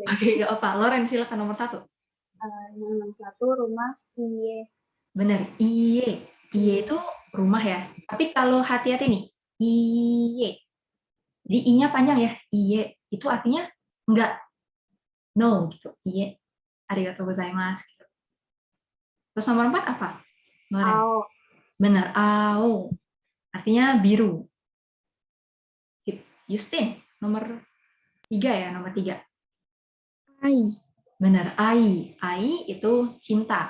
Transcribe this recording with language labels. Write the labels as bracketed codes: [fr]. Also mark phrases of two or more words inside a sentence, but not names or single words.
[id] Oke, nggak apa. Loren, silakan nomor 1. Yang nomor 1 rumah Iye. Benar, Iye. Iye itu rumah ya. Tapi kalau hati-hati nih, Iye. Di I-nya panjang ya, Iye. Itu artinya enggak, no gitu. Iye. [ja] ありがとうございます. [id] Gitu. Terus nomor 4 apa? Loren. Ao. Benar, Ao. Artinya biru. Sip. Justin, nomor 3 ya, nomor 3. Ai. Benar, Ai. Ai itu cinta.